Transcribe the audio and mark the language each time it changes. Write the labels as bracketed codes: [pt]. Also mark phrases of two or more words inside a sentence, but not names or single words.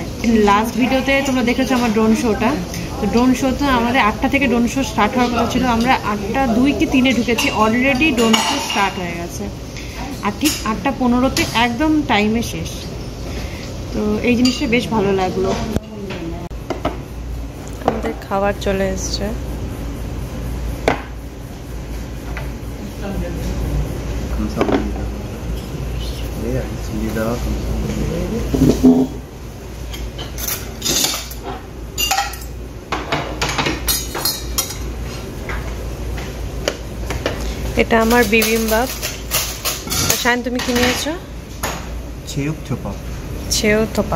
[bn] লাস্ট ভিডিওতে তোমরা দেখেছো আমার [en] drone showটা। [bn] তো [en] drone showতে [bn] আমাদের 8টা থেকে [en] drone show start [bn] হওয়ার কথা ছিল, আমরা 8:02 কি 3-এ ঢুকেছি, [en] already drone show start [bn] হয়ে গেছে। আর ঠিক 8:15-তে একদম টাইমে শেষ। তো এই জিনিসটা বেশ ভালো লাগলো। আমাদের খাবার চলে এসছে। [ko] 감사합니다. 네, 알겠습니다. 감사합니다. [bn] এটা আমার বিবিম্বাপ। শায়ন তুমি কি নিয়েছো? ছেউথোপাক।